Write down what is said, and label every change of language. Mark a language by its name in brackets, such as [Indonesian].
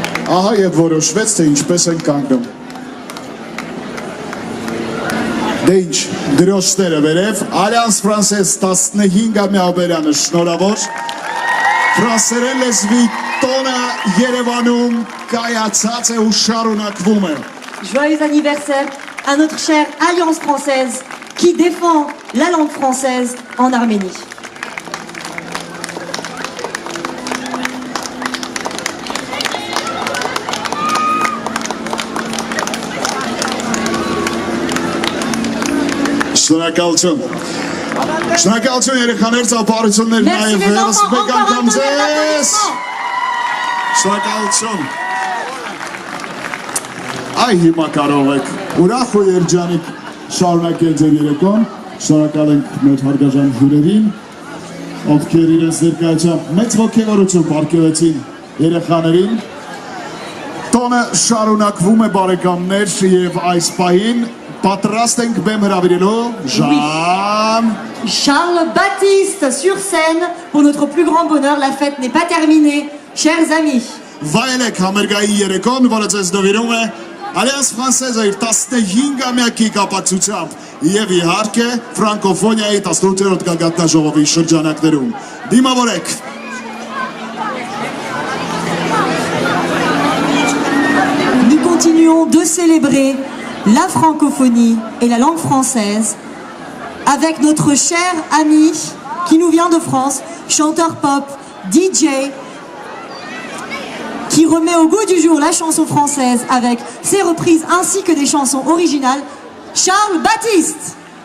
[Armenian] Ահա եւ որոշվեց, թե ինչպես են կանգնում։ Դե ինչ, դրոշները վերև, Alliance Française 15-ամյա հոբելյանը շնորհավոր։ Ֆրանսերեն լեզվի տոնը Երևանում կայացած է ու շարունակվում է։ [French] Joyeux anniversaire à notre chère Alliance française qui défend la langue française en Arménie. [Armenian] Շնորհակալություն։ Շնորհակալություն երեխաներ, ծափահարություններ նաև ևս մեկ անգամ ձեզ։ Շնորհակալություն։ Այ հիմա կարող եք ուրախ ու երջանիկ շարունակել ձեր երեկոն։ Շնորհակալ ենք մեր հարգարժան հյուրերին, ովքեր իրենց ներկայությամբ մեծ ոգևորություն պարգևեցին երեխաներին։ Տոնը շարունակվում է բարեկամներ եւ այս պահին պատրաստ ենք բեմ հրավիրելու Jean [French] Charles Baptiste sur scène. Pour notre plus grand bonheur, la fête n'est pas terminée. Chers amis. [Armenian] Վայելեք համերգային երեկոն, որը ձեզ նվիրում է Alliance Française-ը իր 15-ամյակի կապակցությամբ եւ իհարկե ֆրանկոֆոնիայի 18-րդ գագաթնաժողովի շրջանակներում։ Դիմավորեք։ [French] Nous continuons de célébrer la francophonie et la langue française avec notre cher ami qui nous vient de France, chanteur pop, DJ, qui remet au goût du jour la chanson française avec ses reprises ainsi que des chansons originales, Charles Baptiste.